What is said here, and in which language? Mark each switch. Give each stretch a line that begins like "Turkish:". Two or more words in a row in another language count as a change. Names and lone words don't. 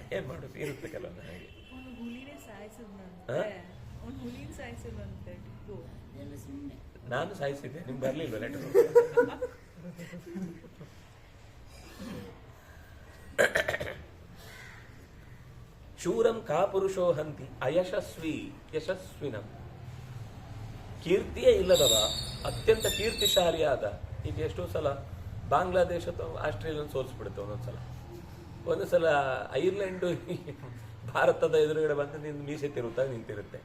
Kannada: ಏನ್ ಮಾಡೋದು, ಇರುತ್ತೆ ಕೆಲವು ಹಾಗೆ. ಅವ್ನು ಹುಲಿನೇ ಸಾಯಿಸಿದ್ನಂತೆ, ಅವ್ನು ಹುಲಿನ ಸಾಯಿಸಿದ್ನಂತೆ ಟಿಪ್ಪು. ನಾನು ಸಾಯಿಸಿದ್ದೆ, ನಿಮ್ಗೆ ಬರ್ಲಿಲ್ವ ಲೆಟರ್?
Sanskrit: ಶೂರಂ ಕಾ ಪುರುಷೋ ಹಂತಿ ಅಯಶಸ್ವಿ ಯಶಸ್ವಿನಂ.
Kannada: ಕೀರ್ತಿಯೇ ಇಲ್ಲದವ ಅತ್ಯಂತ ಕೀರ್ತಿಶಾಲಿಯಾದ. ಈಗ ಎಷ್ಟೋ ಸಲ ಬಾಂಗ್ಲಾದೇಶ ಅಥವಾ ಆಸ್ಟ್ರೇಲಿಯನ್ ಸೋಲಿಸ್ಬಿಡುತ್ತೆ ಒಂದೊಂದು ಸಲ ಐರ್ಲೆಂಡ್ ಭಾರತದ ಎದುರುಗಡೆ ಬಂದು ನಿಂದು ಮೀಸೆ ನಿಂತಿರುತ್ತೆ.